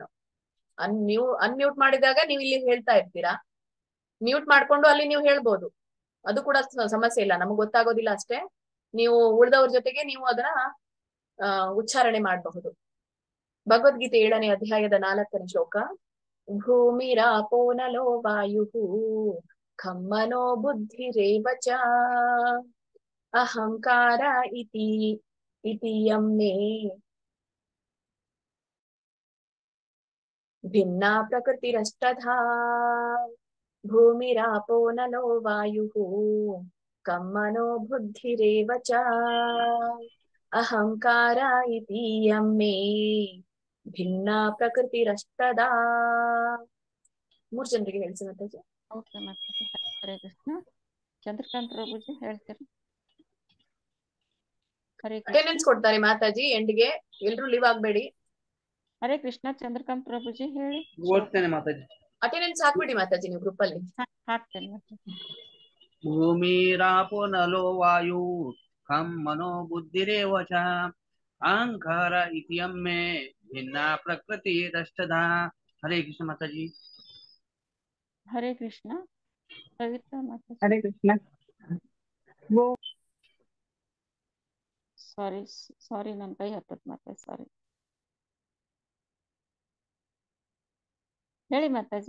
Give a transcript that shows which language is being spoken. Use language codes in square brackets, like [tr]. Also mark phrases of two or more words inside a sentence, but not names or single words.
[kn] ಅನ್ಮ್ಯೂಟ್ ಮಾಡಿದಾಗ ನೀವು ಇಲ್ಲಿ ಹೇಳ್ತಾ ಇರ್ತೀರಾ, ಮ್ಯೂಟ್ ಮಾಡ್ಕೊಂಡು ಅಲ್ಲಿ ನೀವು ಹೇಳ್ಬೋದು, ಅದು ಕೂಡ ಸಮಸ್ಯೆ ಇಲ್ಲ, ನಮ್ಗೆ ಗೊತ್ತಾಗೋದಿಲ್ಲ ಅಷ್ಟೇ. ನೀವು ಉಳಿದವ್ರ ಜೊತೆಗೆ ನೀವು ಅದನ್ನ ಉಚ್ಚಾರಣೆ ಮಾಡಬಹುದು. ಭಗವದ್ಗೀತೆ 7ನೇ ಅಧ್ಯಾಯದ 4ನೇ ಶ್ಲೋಕ. [sa] ಭೂಮಿರಾಪೋ ನಲೋ ವಾಯುಃ ಖಂ ಮನೋ ಬುದ್ಧಿರೇವ ಚ ಅಹಂಕಾರ ಇತಿ ಯಂ ಮೇ ಭಿನ್ನಾ ಪ್ರಕೃತಿರಷ್ಟಧಾ. ಭೂಮಿರಾಪೋ ನಲೋ ವಾಯುಃ ಖಂ ಮನೋ ಬುದ್ಧಿರೇವ ಚ ಅಹಂಕಾರ ಇತಿ ಯಂ ಮೇ ಭಿನ್ನ ಪ್ರಕೃತಿರಷ್ಟದಾ. [kn] 3 ಜನರಿಗೆ ಹೇಳಿಸಿ ಮಾತಾಜಿ. ಓಕೆ ಮಾತಾಜಿ. ಹರೇ ಕೃಷ್ಣ. ಚಂದ್ರಕಾಂತ್ ಪ್ರಭುಜಿ ಹೇಳ್ತೀರಿ? ಹರೇ ಕೃಷ್ಣ. ಅಟೆಂಡೆನ್ಸ್ ಕೊಡ್ತಾರೆ ಮಾತಾಜಿ ಎಂಡ್ಗೆ, ಎಲ್ರು ಲೀವ್ ಆಗ್ಬೇಡಿ. ಹರೇ ಕೃಷ್ಣ. ಚಂದ್ರಕಾಂತ್ ಪ್ರಭುಜಿ ಹೇಳಿ. ಓದ್ತೇನೆ ಮಾತಾಜಿ. ಅಟೆಂಡೆನ್ಸ್ ಹಾಕ್ಬಿಡಿ ಮಾತಾಜಿ ನೀವು ಗ್ರೂಪ್ ಅಲ್ಲಿ. ಹಾಕ್ತೇನೆ ಮಾತಾಜಿ. [sa] ಭೂಮಿರಾಪೋ ನಲೋ ವಾಯು ಖಂ ಮನೋ ಬುದ್ಧಿರೇವ ಚ ಅಹಂಕಾರ ಇತಿ ಯಂ ಮೇ ಭಿನ್ನ ಪ್ರಕೃತಿರಷ್ಟಧಾ. [kn] ಹರೇ ಕೃಷ್ಣ ಮಾತಾಜಿ. ಹರೇ ಕೃಷ್ಣ. ಪವಿತ್ರ ಮಾತಾಜಿ. ಹರೇ ಕೃಷ್ಣ. ಸಾರಿ ನನ್ನ ಕೈ ಹತ್ತತ್ ಮಾತಾಜಿ, ಸಾರಿ. ಹೇಳಿ ಮಾತಾಜಿ.